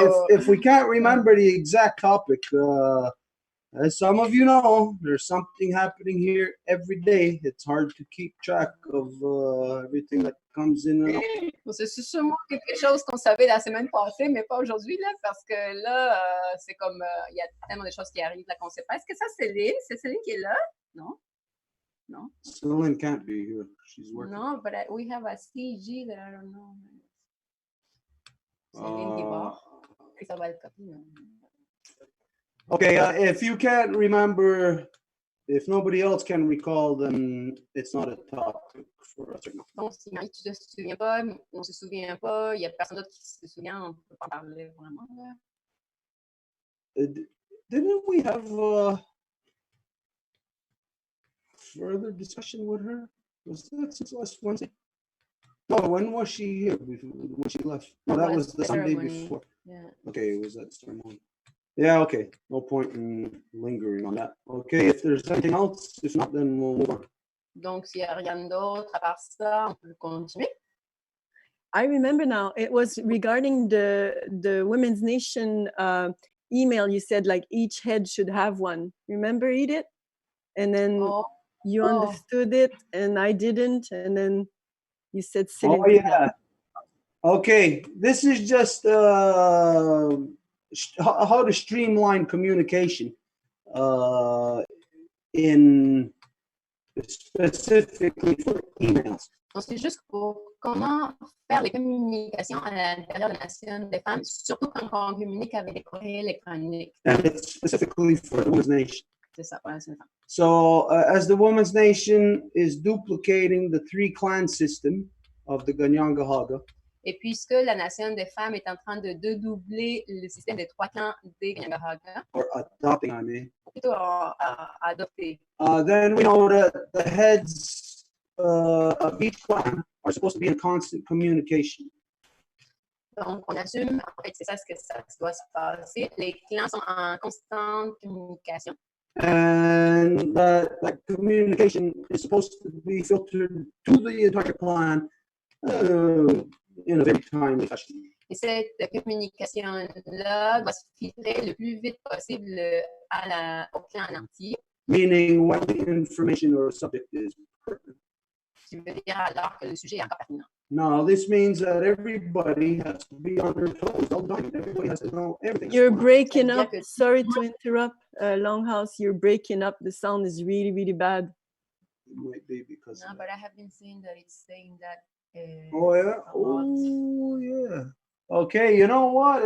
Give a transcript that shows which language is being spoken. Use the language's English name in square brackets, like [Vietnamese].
[English] If we can't remember the exact topic, as some of you know, there's something happening here every day. It's hard to keep track of everything that comes in and out. [French] C'est sûrement quelque chose qu'on savait la semaine passée, mais pas aujourd'hui, là, parce que là, c'est comme, il y a tellement de choses qui arrivent là qu'on ne sait pas. Est-ce que ça, c'est Céline qui est là? Non? Non? [English] Celine can't be here. She's working. No, but we have a CG that I don't know. [French] Céline Guibard. Ça va être copié. [English] Okay, if you can't remember, if nobody else can recall, then it's not a topic for us right now. [French] Donc, si Marie, tu ne te souviens pas, on ne se souvient pas, il n'y a personne d'autre qui se souvient, on ne peut pas parler vraiment. Là. [English] Didn't we have further discussion with her? Was that since last Wednesday? No, when was she here? When she left? No, that was the Sunday before. Yeah. Okay, it was that ceremony. Yeah, okay. No point in lingering on that. Okay, if there's anything else, if not, then we'll move on. [French] Donc, s'il n'y a rien d'autre à part ça, on peut continuer. [English] I remember now, it was regarding the Women's Nation email. You said like each head should have one. Remember, Edith? And then you understood it and I didn't. And then you said Céline. Oh, yeah. Okay, this is just how to streamline communication in specifically for emails. [French] Donc, c'est juste pour comment faire les communications à l'intérieur de la Nation des femmes, surtout quand on communique avec des courriels électroniques. [English] And it's specifically for the Women's Nation. [French] C'est ça, pour la Nation des femmes. [English] So, as the Women's Nation is duplicating the 3-clan system of the Ganyangahaga, [French] et puisque la Nation des femmes est en train de doubler le système des 3 clans des Ganyangahaga, [English] or adopting, I mean, [French] plutôt à adopter, [English] then we know that the heads of each clan are supposed to be in constant communication. [French] donc on assume, en fait, c'est ça ce que ça doit se passer. Les clans sont en constante communication. [English] And that communication is supposed to be filtered to the entire clan in a very timely fashion. [French] Et cette communication-là doit se filtrer le plus vite possible au clan en entier. [English] Meaning when the information or subject is pertinent. [French] Tu veux dire alors que le sujet est encore pertinent. [English] No, this means that everybody has to be on their toes all the time. Everybody has to know everything. You're breaking up. Sorry to interrupt, Longhouse. You're breaking up. The sound is really, really bad. It might be because. No, but I have been seeing that it's saying that. Oh yeah. Oh yeah. Okay, you know what?